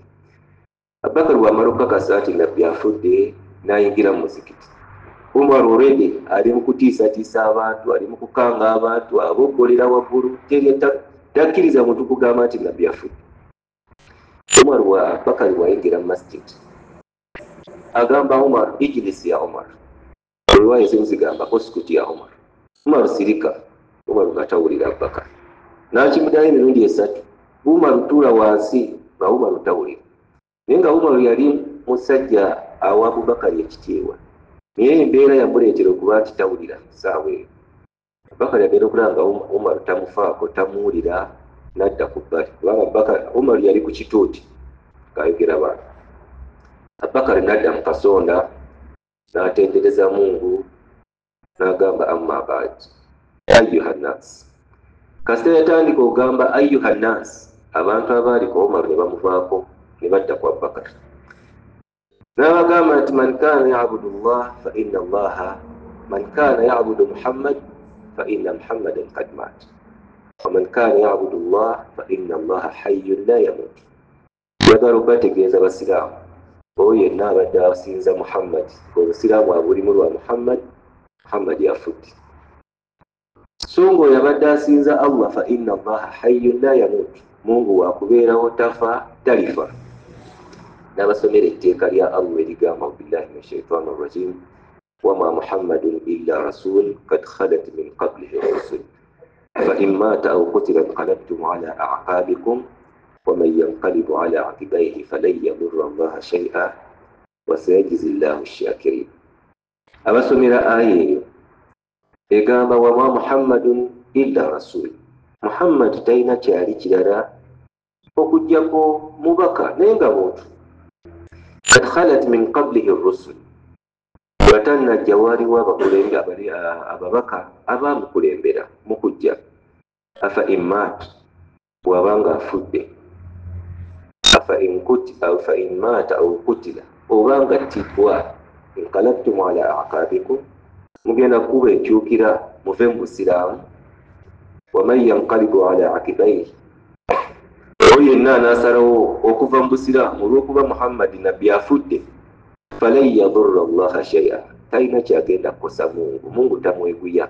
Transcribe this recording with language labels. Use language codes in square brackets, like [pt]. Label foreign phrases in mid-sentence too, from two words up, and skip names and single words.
[lg] Abubakari bw'amala okukakasa nti Nabbi afudde, n'ayingira mu muzikiti. Umar already ali mu kutiisatiisa abantu, ali mu kukanga abantu, aboggolera waggulu, takkiriza muntu kugamba nti Nabbi afudde. Abubakari bw'ayingira mu masjid agamba Umar, ijlisi ya Umar. Riwaya ezimu zigamba uskuti ya Umar. Umar sirika. Umar ng'atawulira Abubakari. N'akimuddayo emirundi esatu. Umar tuula wansi nga Umar tawulira. Naye nga Umar yali musajja awa Abubakari ekitiibwa. Naye embeera yamuleetera okuba nti tawulira ssaawa eyo. Abubakari agenda okulaba nga Umar tamufaako, tamuwulira, n'adda ku bbali. Kubanga Umar yali ku kituuti ng'ayogera abantu. Abubakari n'adda mu kasonda n'atendereza Mungu n'agamba [ar] أما بعد أيها الناس. [lg] Kasita yatandika okugamba [ar] أيها الناس, [lg] abantu abaaliko Umar ne bamuvaako ne badda ku Abubakari. N'abagamba nti [ar] من كان يعبد الله فإن الله من كان يعبد محمد فإن محمدا قد مات ومن كان يعبد الله فإن الله حي لا يموت. [lg] Yagala okubategeeza Abasiraamu, oyo yenna abadde asinza Muhammad, Obusiraamu abulimu lwa Muhammad, Muhammad yafudde. So ng'oyo abadde asinza Allah [ar] فإن الله حي لا يموت, [lg] Mungu waakubeerawo tafa talifa. N'abasomera etteeka lya Allah erigamba [ar] بالله من الشيطان الرجيم وما محمد إلا رسول قد خلت من قبله رسل فإن مات أو قتل انقلبتم على أعقابكم ومن ينقلب على عقبيه فلن يضر الله شيئا وسيجزي الله الشاكرين. [lg] Abasomera aya eyo egamba [ar] وما محمد إلا رسول, [lg] Muhammad talina kyali kirala okuggyako mubaka naye nga muntu. [ar] قد خلت من قبله رسل, [lg] batannajja waaliwo ababaka abaamukulembera mu kujja. [ar] أفإن مات, [lg] bw'abanga afudde, [ar] أفإن مات أو قتل, [lg] obanga ttibwa, [ar] انقلبتم على أعقابكم, [lg] mugenda kuba enkyukira muve mu Busiraamu. [ar] ومن ينقلب على عقبيه, [lg] oyo yenna anaasalawo okuva mu Busiraamu olw'okuba Muhammad nabbi afudde, [ar] فلن يضر الله شيئا, [lg] talina kyagenda kukosa Mungu, Mungu tamweguya.